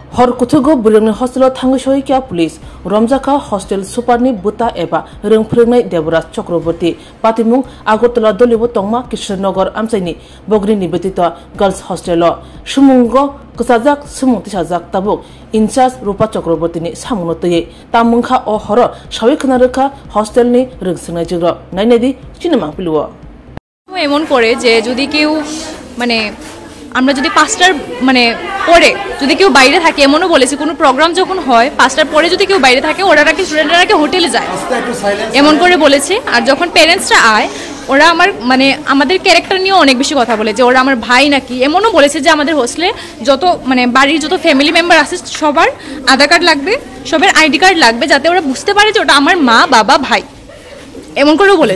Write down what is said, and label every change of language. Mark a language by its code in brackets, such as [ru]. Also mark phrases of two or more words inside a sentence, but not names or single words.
[trp] हर कुथुगो बुरंगनि हस्टेलाव थांङै सहैखिया पुलिस रमजाखा हस्टेल सुपारनि बुता एबा रोंफोरोंनाय देबराज चक्रवर्ती पातिमुं आगरतला दलिबो तंमा किशोरनगर आमसाइनि बग्रि निबेदित गर्ल्स हस्टेल सुमुंग कसाजाक सुमुं तिसाजाक ताबुक इनचार्ज रूपा चक्रवर्तीनि सामुनतयै तामुंखा अ हर सावै खोनारोखा हस्टेलनि रोंसोनाय जिग्र नायनायदि सिनेमा पिलुव [bn] এমন করে যে যদি কেউ মানে আমরা যদি 5টার মানে পরে যদি কেউ বাইরে থাকে এমনও বলেছে কোনো প্রোগ্রাম যখন হয় 5টার পরে যদি কেউ বাইরে থাকে ওরা নাকি স্টুডেন্টরা হোটেলে যায় এমন করে বলেছে। আর যখন প্যারেন্টসরা আয় ওরা আমার মানে আমাদের ক্যারেক্টার নিয়ে অনেক বেশি কথা বলে যে ওরা আমার ভাই নাকি এমনও বলেছে যে আমাদের হোস্টেলে যত মানে বাড়ির যত [en] family member [bn] আছে সবার আধার কার্ড লাগবে, সবার [en] ID card [bn] লাগবে যাতে ওরা বুঝতে পারে যে ওটা আমার মা বাবা ভাই এমন করেও বলেছে।